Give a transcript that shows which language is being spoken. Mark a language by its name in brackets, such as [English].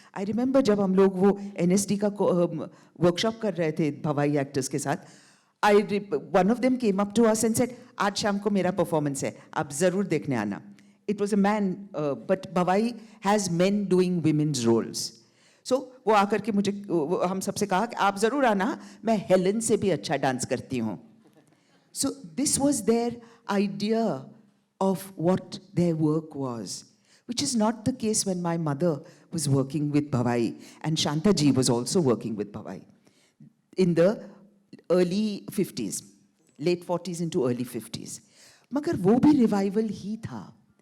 [Hindi] I remember जब हम लोग वो NSD का वर्कशॉप कर रहे थे भवाई एक्टर्स के साथ, [English] one of them came up to us and said, [Hindi] आज शाम को मेरा परफॉर्मेंस है, आप ज़रूर देखने आना. [English] It was a man, but Bhavai has men doing women's roles. [Hindi] So वो आकर के मुझे हम सबसे कहा कि आप ज़रूर आना, मैं हेलन से भी अच्छा डांस करती हूँ. [English] So this was their idea of what their work was, which is not the case when my mother was working with Bhavai, and Shanta ji was also working with Bhavai in the early 50s, late 40s into early 50s. [Hindi] मगर वो भी revival ही था.